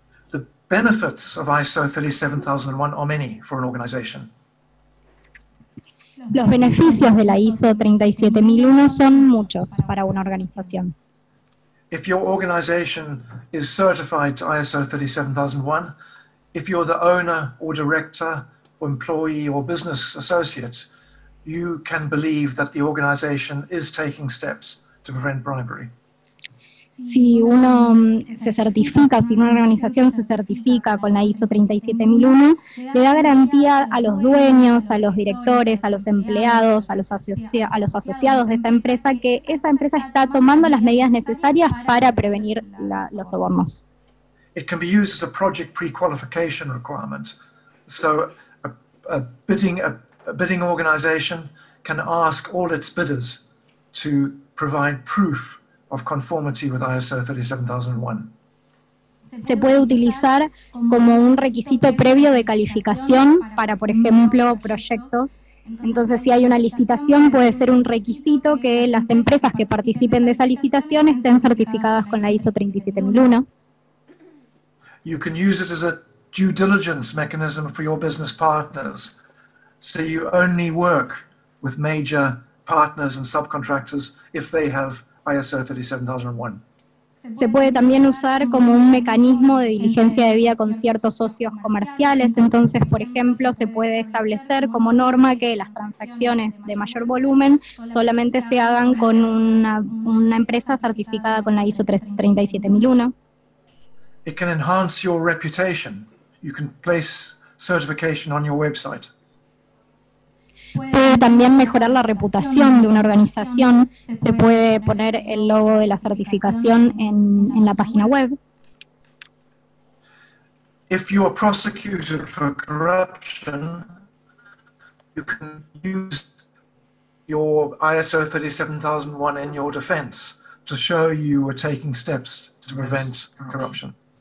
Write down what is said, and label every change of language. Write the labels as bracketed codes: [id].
[en] The benefits of ISO 37001 are many for an organization. [es] Los beneficios de la ISO 37001 son muchos para una organización. [en] If your organization is certified to ISO 37001, if you're the owner or director or employee or business associate, you can believe that the organization is taking steps to prevent bribery. [es] Si uno se certifica, o si una organización se certifica con la ISO 37001, le da garantía a los dueños, a los directores, a los empleados, a los asociados de esa empresa, que esa empresa está tomando las medidas necesarias para prevenir los sobornos. [en] It can be used as a project pre-qualification requirement. So a bidding organization can ask all its bidders to provide proof of conformity with ISO 37001. [es] Se puede utilizar como un requisito previo de calificación para, por ejemplo, proyectos. Entonces, si hay una licitación, puede ser un requisito que las empresas que participen de esa licitación estén certificadas con la ISO 37001. [en] You can use it as a due diligence mechanism for your business partners. So you only work with major partners and subcontractors if they have ISO 37001. [es] Se puede también usar como un mecanismo de diligencia debida con ciertos socios comerciales. Entonces, por ejemplo, se puede establecer como norma que las transacciones de mayor volumen solamente se hagan con una empresa certificada con la ISO 37001. [en] It can enhance your reputation. You can place certification on your website. [es] Puede también mejorar la reputación de una organización. Se puede poner el logo de la certificación en la página web. [en] If you are prosecuted for corruption, you can use your ISO 37001 in your defense to show you were taking steps to prevent corruption.